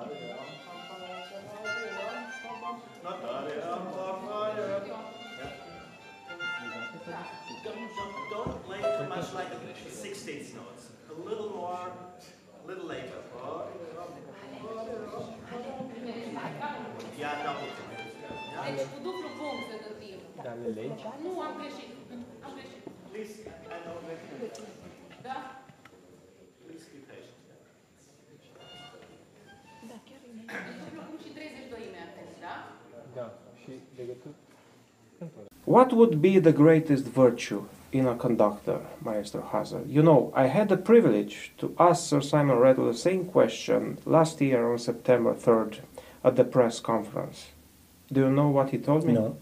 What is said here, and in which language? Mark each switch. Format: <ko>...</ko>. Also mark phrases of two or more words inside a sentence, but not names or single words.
<en>Don't play too much like 16th notes. A little more, a little later. Yeah, no.</en> <ro>Deci cu dublu punct să gătim. Dar le legi? Nu, am greșit. Am greșit.</ro> <en>Please, I know that.</en> <ro>Da?</ro> <en>Please be patient.</en> <ro>Deci dublu punct și 32 mi-am da? Da. Și legături?</ro> <en>What would be the greatest virtue in a conductor, Maestro Hasel? You know, I had the privilege to ask Sir Simon Rattle the same question last year on September 3rd at the press conference. Do you know what he told me? No.</en>